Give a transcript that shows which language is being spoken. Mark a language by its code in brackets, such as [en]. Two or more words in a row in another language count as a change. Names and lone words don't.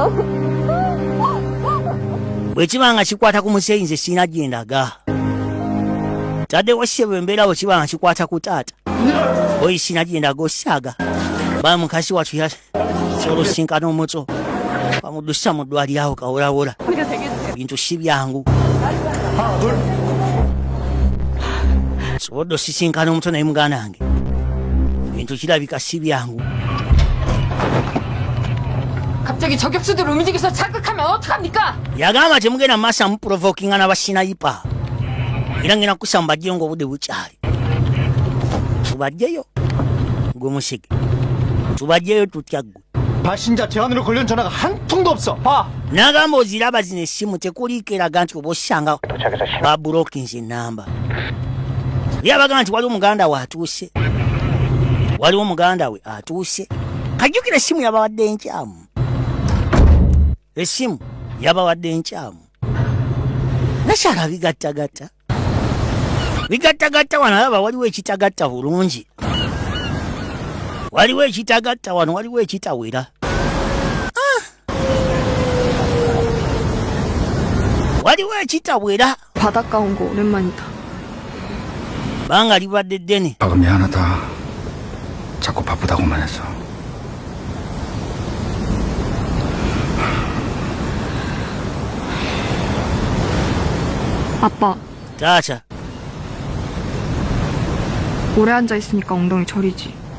[lg] bwe kiba nga kikwata ku muzeeyi nze siina gye ndaga taddewo sebo embeera bwe kiba nga kikwata ku taata oyi siina gye ndaga osaaga ba mukasi watu yasolosinkana omuto bamuddusa mu ddwalirawo kawolawola bintu si byangu sobodde osisinkana omuto naye muganda wange bintu kirabika si byangu [ko] 갑자기 저격수들 움직여서 자극하면 어떡합니까? [lg] yagamba temugenda mumaaso amuprovokinga n'abasinayipa era ngenda kukusa mubajjeyo ng'obudde bukyali tubajjeyo gwe musige tubajjeyo tutya ggwe [ko] 발신자 제한으로 걸려온 전화가 한 통도 없어. 봐. [lg] n'agamba oziraba zino essimu tekuliiko eraga nti oba osanga [ko] 도착해서 신 [lg] babulokinze enamba yabaga nti waliwo muganda we atuuse kajjukira essimu yabawadde enkyamu essimu yabawadde enkyamu nakyala bigattagatta wano alaba waliwo ekitagatta bulungi waliwo ekitagatta wano waliwo ekitawera waliwo ekitawera [ko] 바닷가 온 거 오랜만이다. [lg] banga libadde ddene [ko] 아가 미안하다. 자꾸 바쁘다고만 했어. 아빠, 자자. 오래 앉아있으니까 엉덩이 저리지.